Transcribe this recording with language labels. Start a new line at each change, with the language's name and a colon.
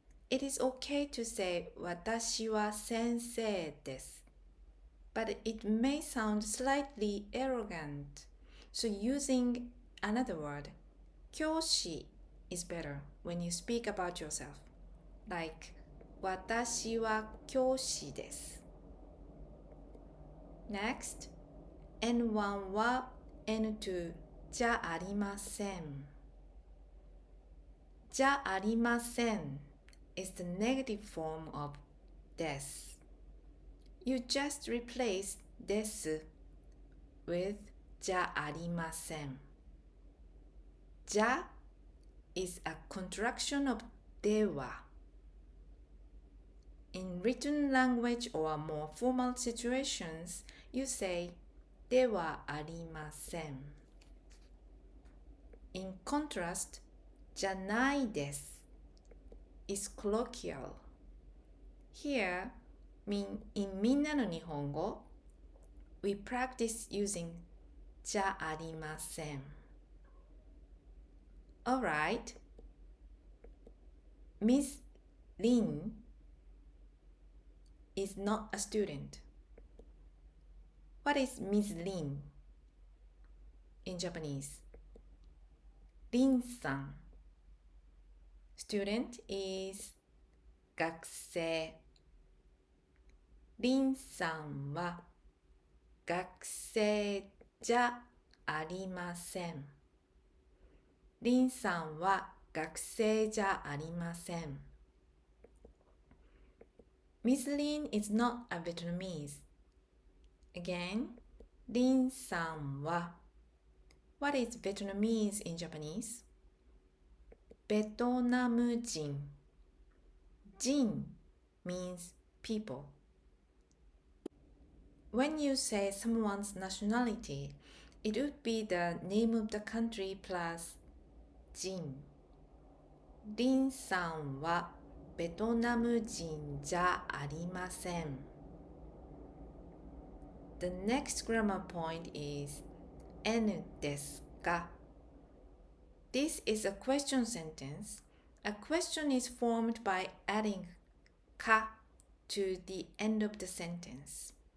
English: It is okay to say
Japanese: 私は先生です。
English: But it may sound slightly arrogant. So using another word, 教師 is better when you speak about yourself.
Japanese: Like 私は教師です。 Next, N1 は N2 じゃありません。
English: じゃありません is the negative form of です。 You just replace です with じゃありません。じゃ is a contraction of では。 In written language or more formal situations, you say ではありません。 In contrast, じゃないです is colloquial. Here, in みんなの日本語 we practice using じゃありません。 Alright, Miss Lin is not a student. What is Miss Lin in Japanese? Lin さん。 Student is 学生。
Japanese: リンさんは学生じゃありません。リンさんは学生じゃありません。
English: Miss Lin is not a Vietnamese. Again,
Japanese: リンさんは
English: What is Vietnamese in Japanese?
Japanese: ベトナム人。人
English: means people. When you say someone's nationality, it would be the name of the country plus 人。
Japanese: リンさんはベトナム人じゃありません。
English: The next grammar point is N ですか This is a question sentence. A question is formed by adding か to the end of the sentence.